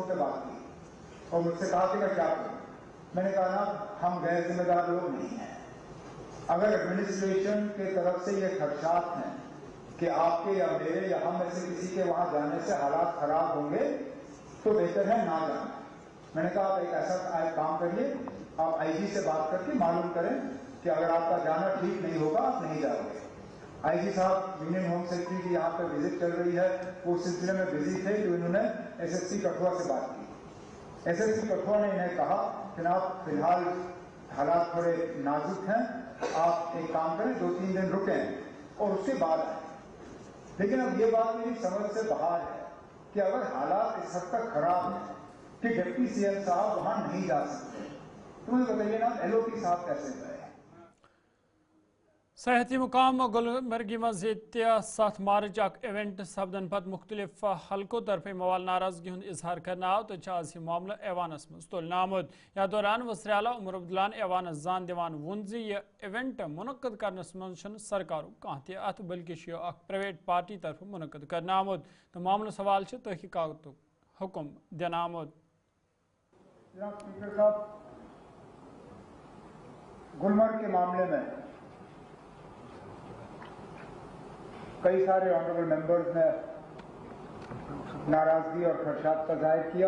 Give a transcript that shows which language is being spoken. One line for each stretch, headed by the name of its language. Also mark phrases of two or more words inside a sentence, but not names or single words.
Hindi: پہ بات کی اور مجھ سے کہا کہ میں کیا کروں میں نے کہا نا ہم غیر ذمہ دار لوگ نہیں ہیں اگر ایڈمنسٹریشن کے طرف سے یہ خدشات ہیں کہ آپ کے یا میرے یا ہم میں سے کسی کے وہاں جانے سے حالات خراب ہوں گے تو بہتر ہے نہ جانا मैंने कहा आप एक ऐसा काम करिए, आप आईजी से बात करके मालूम करें कि अगर आपका जाना ठीक नहीं होगा आप नहीं जाओगे। आईजी साहब
English: union home secretary
Hindi: की यहाँ पर विजिट चल रही है, वो उस सिलसिले में बिजी थे कि उन्होंने एसएसपी कठुआ से बात की। एसएसपी कठुआ ने इन्हें कहा कि आप फिलहाल हालात थोड़े नाजुक हैं, आप एक काम करें 2-3 दिन रुकें और उसके बाद आए। लेकिन अब ये बात मेरी समझ से बाहर है कि अगर हालात इस हद तक खराब है कि
English: deputy CM
Hindi: साहब वहां नहीं जा सकते, तो मुझे बताइए ना एलओपी साहब कैसे गए?
Kashmiri: सयाहती मुकाम गुलमर्गी मज 7 मार्च इवेंट सपदन पत मुख्तलिफ हल्कों तरफ मवाल नाराजगी हुंद इजहार करना आव तो आज यह मामला ऐवानस मज तुलन आमुद। याथ दौरान वज़ीर आला उमर अब्दुल्लाहन ऐवानस जान दिवान वोन ज़ यह इवेंट मुनक्कद करनस मज सरकारुक कांह ते अथ बल्कि यह
English: private party
Kashmiri: तरफ मुनक्कद करना आमुद तो मामला सवाल तहकीकातुक हुक्म देना आमुद।
Hindi: जनाब स्पीकर साहब, गुलमर्ग के मामले में कई सारे
English: honourable members
Hindi: ने नाराजगी और खदशात का जाहिर किया।